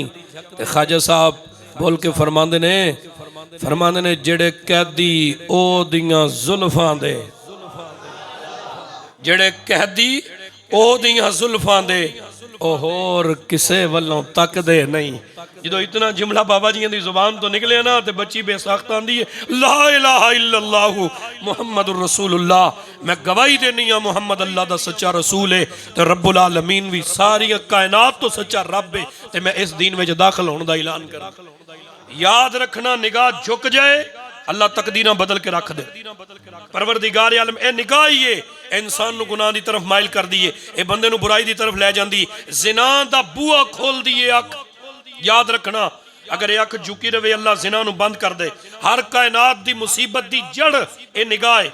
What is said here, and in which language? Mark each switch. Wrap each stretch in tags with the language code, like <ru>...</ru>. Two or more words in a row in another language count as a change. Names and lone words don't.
<pa>تے خواجہ صاحب بول کے فرماندے نے جیڑے قیدی او دیاں زلفاں دے، جیڑے قیدی او دیاں زلفاں دے او ہور کسے ولوں تکدے نہیں. جو اتنا جملہ بابا جی کی زبان توں نکلے نا تو بچی بے ساخت آندی ہے</pa> <ar>لا إله إلا الله محمد رسول الله,</ar> <pa>میں گواہی دینی ہاں محمد اللہ دا سچا رسول ہے تے رب العالمین بھی ساری کائنات توں سچا رب ہے تے میں اس دین میں داخل ہونے کا اعلان کرا. یاد رکھنا نگاہ جھک جائے اللہ تقدیراں بدل کے رکھ دے. پروردگار عالم اے نگاہ ہی ہے انسان نوں گناہ دی طرف مائل کر دی ہے، اے بندے نوں برائی دی طرف لے جاندی، زنا دا بوہا کھول دی ہے اکھ. یاد رکھنا اگر یہ اکھ جھکی رہے اللہ زنا نوں بند کر دے. ہر کائنات دی مصیبت دی جڑ اے نگاہ ہے.</pa>